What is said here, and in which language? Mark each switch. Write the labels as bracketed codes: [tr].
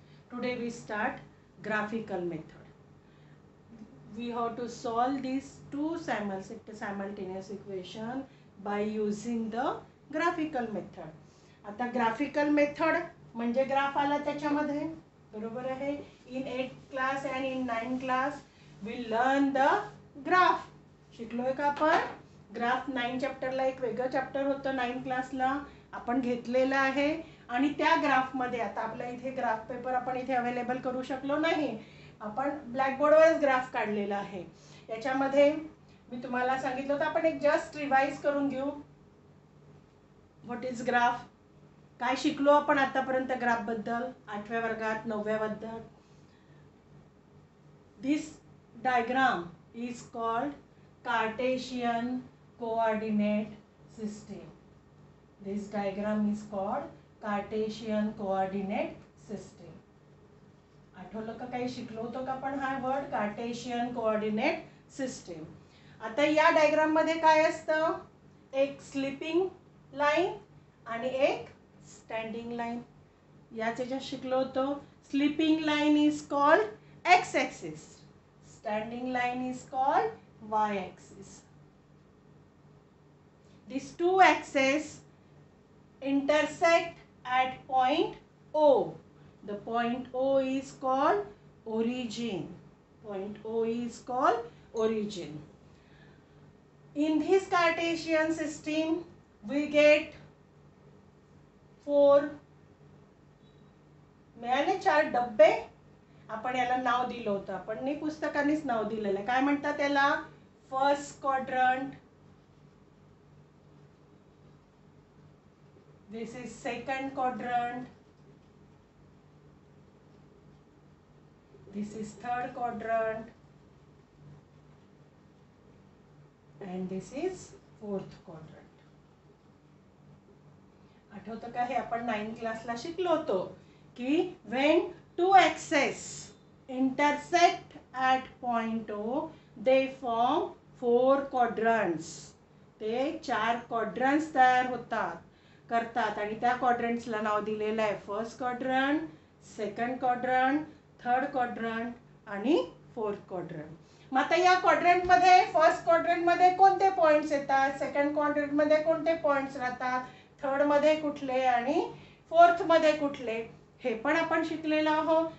[en] Today we start graphical method. We have to solve these two simultaneous equation by using the graphical method. [mr] आता graphical method म्हणजे graph आला त्याच्यामध्ये, बरोबर आहे. [en] In 8th class and in 9th class we learn the graph. [mr] शिकलोय का आपण graph? 9 चॅप्टरला एक वेगळं चॅप्टर होतं 9th क्लासला आपण घेतलेलं आहे. आणि त्या ग्राफमध्ये आता आपल्या इथे ग्राफ पेपर आपण इथे अवेलेबल करू शकलो नाही, आपण ब्लॅकबोर्डवरच ग्राफ काढलेला आहे. याच्यामध्ये मी तुम्हाला सांगितलं होतं आपण एक जस्ट रिवाइज करून घेऊ. [en] what is graph, [mr] काय शिकलो आपण आतापर्यंत ग्राफ बद्दल 8व्या वर्गात 9व्या वर्गात. [en] This diagram is called Cartesian coordinate system. This diagram is called Cartesian coordinate system. [mr] आठवलं का, काही शिकलो होतो का आपण हा वर्ड कार्टेशियन कोऑर्डिनेट सिस्टम. आता या डायग्राम मध्ये काय असतं, एक स्लिपिंग लाईन आणि एक स्टँडिंग लाईन. याचे जे शिकलो होतो, [en] Sleeping line is called X axis, standing line is called Y axis. These two axes intersect at point O. The point O is called origin. Point O is called origin. In this Cartesian system, we get 4 [mr] मिळाले 4 डब्बे. आपण याला नाव दिलं होतं, आपण नाही पुस्तकानेच नाव दिलेलं आहे. काय म्हणतात त्याला, [en] First quadrant, this is second quadrant, this is third quadrant, and this is fourth quadrant. [mr] आठवतं का, हे आपण 9th क्लासला शिकलो होतो की [en] when two axes intersect at point O they form 4 quadrants. [mr] ते 4 quadrants तयार करतात आणि त्या क्वाड्रंट्सला नाव दिलेलं आहे first quadrant, second quadrant, third quadrant आणि फोर्थ क्वाड्रंट. मग आता या क्वाड्रंटमध्ये फर्स्ट क्वाड्रंटमध्ये कोणते पॉईंट्स येतात, सेकंड क्वाड्रंटमध्ये कोणते पॉईंट्स राहतात, थर्डमध्ये कुठले आणि फोर्थमध्ये कुठले, हे पण आपण शिकलेलो आहोत.